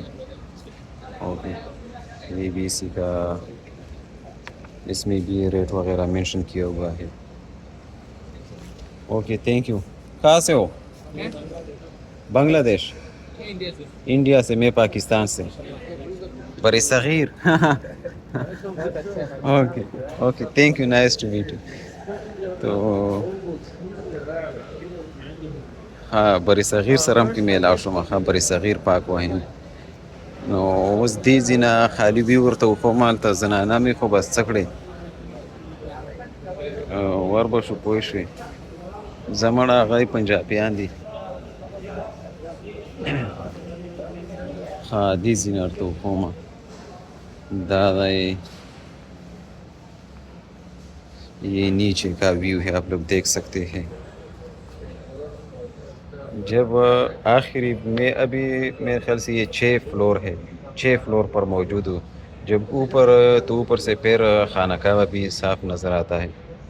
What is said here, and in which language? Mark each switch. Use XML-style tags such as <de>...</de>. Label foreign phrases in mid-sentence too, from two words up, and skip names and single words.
<ur>اوکے, یہ بھی اسی کا, اس میں بھی ریٹ وغیرہ مینشن کیا ہوا ہے.</ur> <en>Okay, thank you.</en> <ur>کہاں سے ہو؟ بنگلہ دیش. انڈیا سے. میں پاکستان سے. بر صغیر.</ur> <en>Okay okay, thank you, nice to meet you.</en> <ur>تو ہاں, بر صغیر سرم کی میل آشوم, ہاں بر صغیر پاک وہیں.</ur> <ps>نو اوس دی زینا خالی بی ورته وفهمالته زنانه مې خو بس څه کړې ور به شو پوه شوې. زمړه هغه پنجابیان دي. ہاں دی زینا ورته وفهمه دا دی.</ps> <ur>یہ نیچے کا ویو ہے, آپ لوگ دیکھ سکتے ہیں. جب آخری میں ابھی میرے خیال سے یہ 6 فلور ہے, 6 فلور پر موجود ہوں. جب اوپر تو اوپر سے پھر خانہ کعبہ بھی صاف نظر آتا ہے.</ur>